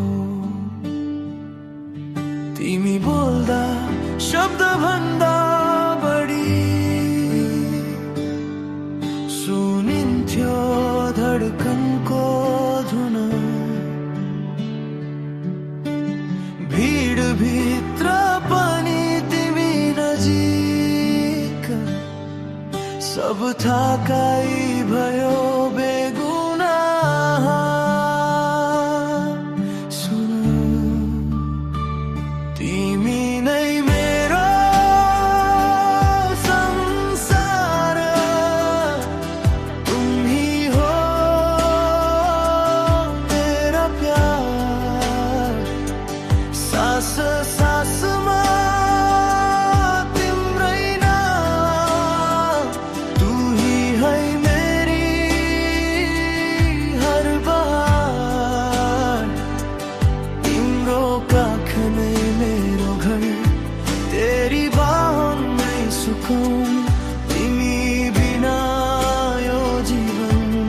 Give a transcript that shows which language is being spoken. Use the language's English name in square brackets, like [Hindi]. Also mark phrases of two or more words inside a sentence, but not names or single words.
[Nepali] तिमी बोल्दा शब्द भन्दा बढी सुनिन्थ्यो धडकनको धुन भीड भित्र पनि तिमी नजिक सब थाकाइ भयो बेगुनाह सुन तिमी नै मेरो संसार [Hindi] तुम ही हो मेरा प्यार [Nepali] सास सासमा तिम्रै नाम [Hindi] तू ही है मेरी हर बहार [Nepali] तिम्रो काख नै मेरो घर [Hindi] तेरी बाहों में सुकून [Nepali] तिमी बिना यो जीवन